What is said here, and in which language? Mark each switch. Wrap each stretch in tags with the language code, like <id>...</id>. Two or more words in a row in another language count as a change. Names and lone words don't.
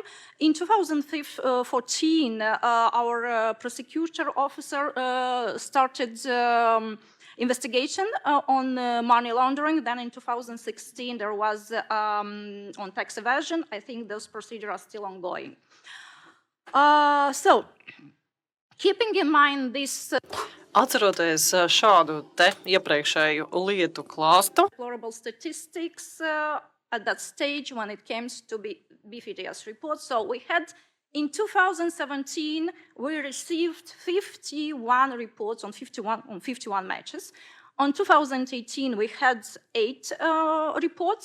<en>In 2014, our prosecutor officer started investigation on money laundering. Then in 2016, there was on tax evasion. I think those procedures are still ongoing. So, keeping in mind this...</en> <lv>Atceroties šādu te iepriekšēju lietu klāstu.</lv> <en>Deplorable statistics at that stage when it came to BFTS reports. So we had, in 2017, we received 51 reports on 51 matches. On 2018, we had 8 reports.</en>